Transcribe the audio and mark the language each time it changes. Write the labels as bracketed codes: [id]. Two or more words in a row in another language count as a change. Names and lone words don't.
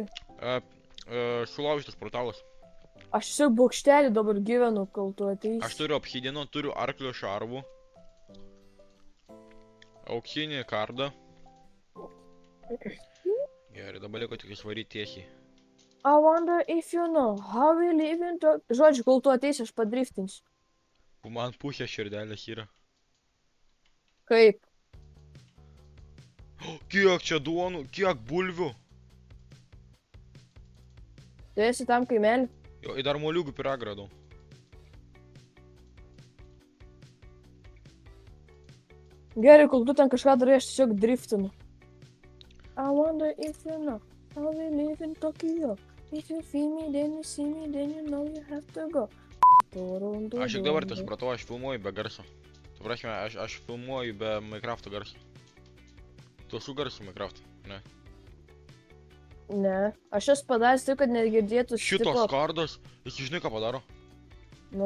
[lt] Sulaužytas portalas. Aš tiesiog bokštelį dabar gyvenu, kol tu ateisi. Aš turiu obsidino, turiu arklio šarvų. Auksinį kardą. Gerai, dabar liko tik išvaryti tiesiai. [en] I wonder if you know how we live in the... [lt] Žodžiu, kol tu ateisi, aš padriftinsiu. Man pusė širdelės yra. Kaip? Kiek čia duonų, kiek bulvių. Tu esi tam kaimelį? Jo, į dar moliūgų pyragą radau. Gerai, kol tu ten kažką darai, aš tiesiog driftinu. [en] I wonder if you know how we live in Tokyo. If you feel me, then you see me, then you know you have to go. [lt] Aš tik dabar tas supratau, aš filmuoju be garso. Tu prasme, aš filmuoju be Minecraft'o garso. Tu su garsu Minecraft'o, ne? Ne, aš esu padaręs taip, kad negirdėtų Šitos kardas, jis žinai ką padaro? Nu,